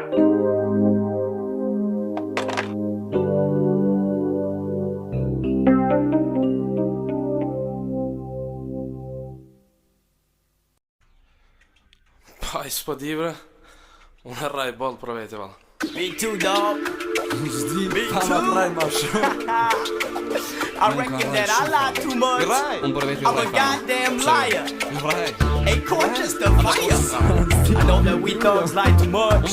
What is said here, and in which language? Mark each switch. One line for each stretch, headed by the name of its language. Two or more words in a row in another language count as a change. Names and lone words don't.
Albanian: Pa, s'po di bre. Unë rraj boll për vete valla.
English: Me too, dog. Me too. I reckon that I lie too much. I'm a goddamn liar. Hey, gorgeous the fire. I know that we thugs lie too much.